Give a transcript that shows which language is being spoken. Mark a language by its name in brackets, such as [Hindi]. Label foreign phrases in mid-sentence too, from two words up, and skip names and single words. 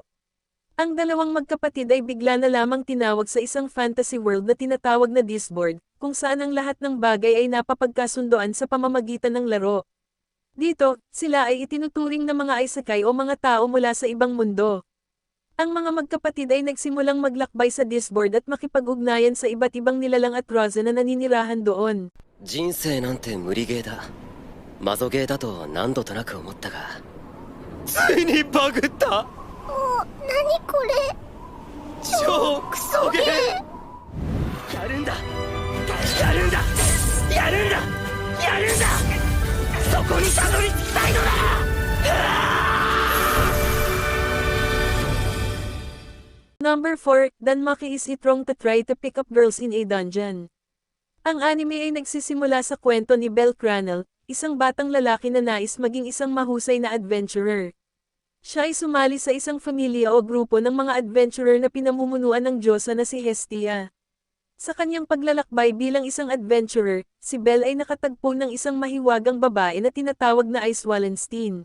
[Filipino] Ang dalawang magkapatid ay bigla na lamang tinawag sa isang [English] fantasy world [Filipino] na tinatawag na Disboard, kung saan ang lahat ng bagay ay napapagkasundoan sa pamamagitan ng laro. Dito, sila ay itinuturing na mga isekai o mga tao mula sa ibang mundo. Ang mga magkapatid ay nagsimulang maglakbay sa Disboard at makipag-ugnayan sa iba't ibang nilalang at raza na naninirahan doon. [Japanese] 人生なんて無理ゲーだマゾゲーだと何度となく思ったがついにバグった何これ。超クソゲーやるんだやるんだやるんだやるんだそこにたどり着きたいのだ [English] Number 4, Danmaki is it wrong to try to pick up girls in a dungeon? [Filipino] Ang anime ay nagsisimula sa kwento ni Belle Cranel, isang batang lalaki na nais maging isang mahusay na adventurer. Siya ay sumali sa isang pamilya o grupo ng mga adventurer na pinamumunuan ng Diyosa na si Hestia. Sa kanyang paglalakbay bilang isang adventurer, si Belle ay nakatagpo ng isang mahiwagang babae na tinatawag na Ice Wallenstein.